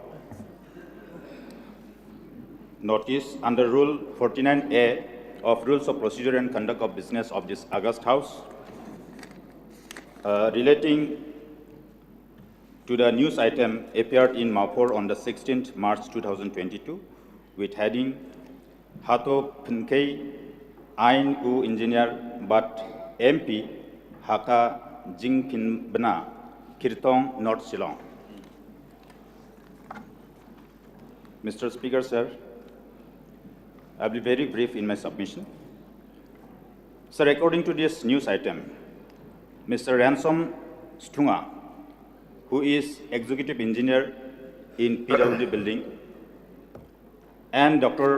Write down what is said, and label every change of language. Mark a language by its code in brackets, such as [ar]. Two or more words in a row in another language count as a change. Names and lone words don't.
[en] notice under Rule 49A of Rules of Procedure and Conduct of Business of this August House, relating to the news item appeared in Maupur on the 16th March 2022 with heading Hato Pinkei Ain U Engineer but MP Haka Jingpin Bena Kirtong North Shillong. Mr. Speaker, sir, I will be very brief in my submission. Sir, according to this news item, Mr. Ransom Stunga, who is Executive Engineer in PWD Building, and Dr.